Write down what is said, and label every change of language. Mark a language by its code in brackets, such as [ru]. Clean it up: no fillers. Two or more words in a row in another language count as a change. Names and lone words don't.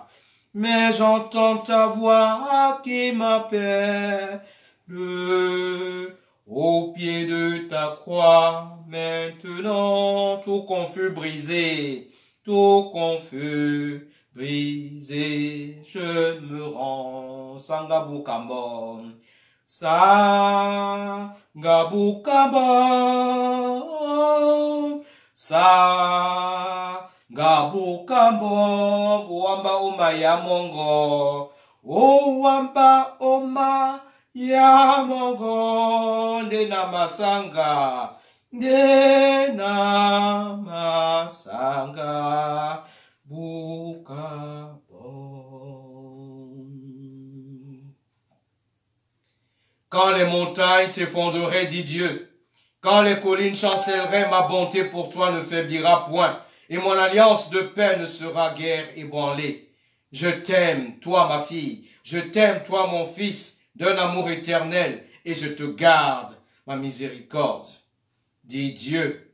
[fr] Mais j'entends ta voix qui m'appelle. Au pied de ta croix, maintenant, tout confus brisé, tout confus brisé, je me rends. Sangabukamba, Sangabukamba, Sangabukamba, Wamba Oma Yamongo, Wamba Oma ya mongo ndena masanga bukabo. Quand les montagnes s'effondreraient, dit Dieu, quand les collines chancelleraient, ma bonté pour toi ne faiblira point, et mon alliance de paix ne sera guère ébranlée. Je t'aime, toi ma fille, je t'aime, toi mon fils, d'un amour éternel, et je te garde ma miséricorde, dit Dieu.